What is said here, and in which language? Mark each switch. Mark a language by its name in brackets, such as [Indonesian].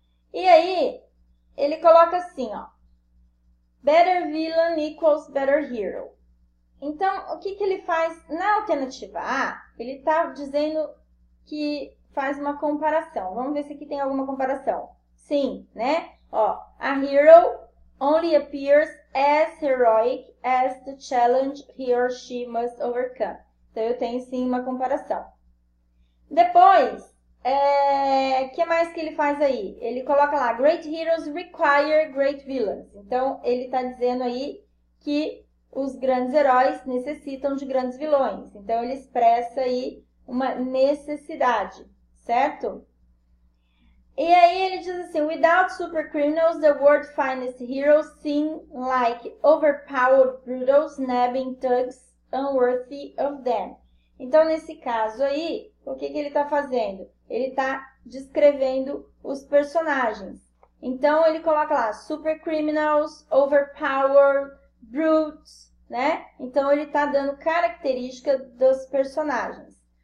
[Portuguese] E aí, ele coloca assim, ó, [English] better villain equals better hero. [Portuguese] Então, o que ele faz na alternativa A? Ele está dizendo que faz uma comparação. Vamos ver se aqui tem alguma comparação. Sim, né? [English] Ó, a hero only appears as heroic as the challenge he or she must overcome. [Portuguese] Então, eu tenho sim uma comparação. Depois, o que mais que ele faz aí? Ele coloca lá, [English] great heroes require great villains. [Portuguese] Então, ele está dizendo aí que os grandes heróis necessitam de grandes vilões. Então, ele expressa aí uma necessidade, certo? E aí ele diz assim, [English] without super criminals, the world's finest heroes seem like overpowered brutals, nabbing thugs unworthy of them. [Portuguese] Então, nesse caso aí, o que ele está fazendo? Ele está descrevendo os personagens. Então, ele coloca lá, [English] super criminals, overpowered, brutes, [Portuguese] né? Então, ele está dando característica dos personagens.